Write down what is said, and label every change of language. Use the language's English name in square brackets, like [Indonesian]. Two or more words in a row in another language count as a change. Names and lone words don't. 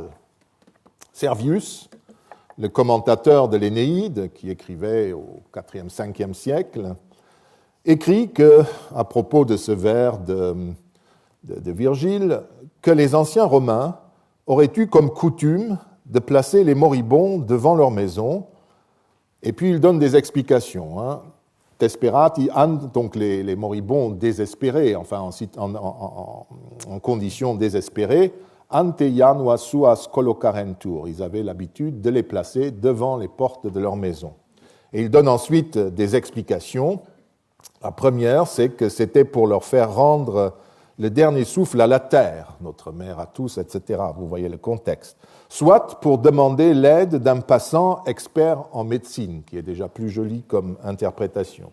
[French] Servius, le commentateur de l'Énéide, qui écrivait au IVe, Ve siècle, écrit que, à propos de ce vers de Virgile, que les anciens Romains auraient eu comme coutume de placer les moribonds devant leur maison, et puis il donne des explications. Hein. [Latin] Desperati an, [French] donc les moribonds désespérés, enfin en conditions désespérées, [Latin] ante janua suas collocarentur. [French] Ils avaient l'habitude de les placer devant les portes de leur maison. Et il donne ensuite des explications. La première, c'est que c'était pour leur faire rendre le dernier souffle à la terre, notre mère à tous, etc. Vous voyez le contexte. Soit pour demander l'aide d'un passant expert en médecine, qui est déjà plus joli comme interprétation.